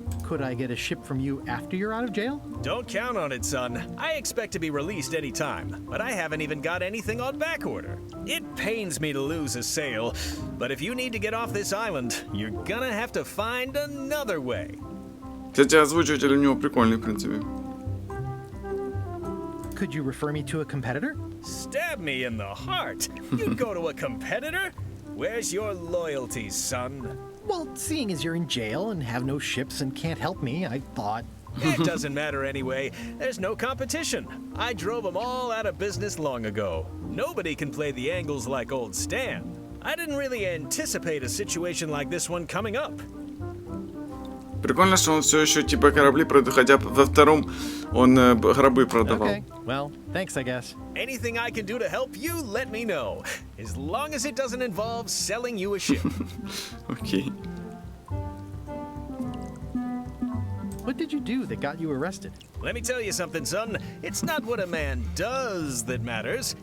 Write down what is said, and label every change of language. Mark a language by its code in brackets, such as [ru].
[en] Could I get a ship from you after you're out of jail? Don't count on it, son. I expect to be released any time, but I haven't even got anything on back order. It pains me to lose a sale, but if you need to get off this island, you're gonna have to find another way. [ru] Кстати, озвучиватель у него прикольный, в принципе. [en] Could you refer me to a competitor? Stab me in the heart. You'd go to a competitor? Where's your loyalty, son? Well, seeing as you're in jail and have no ships and can't help me, I thought... It doesn't matter anyway. There's no competition. I drove them all out of business long ago. Nobody can play the angles like old Stan. I didn't really anticipate a situation like this one coming up. [ru] Прикольно, что он все еще типа корабли продает, хотя во втором он гробы продавал. [en] Okay, well, thanks, I guess. Anything I can do to help you, let me know. As long as it doesn't involve selling you a ship. [ru] Окей. [en] What did you do that got you arrested? Let me tell you something, son. It's not what a man does that matters.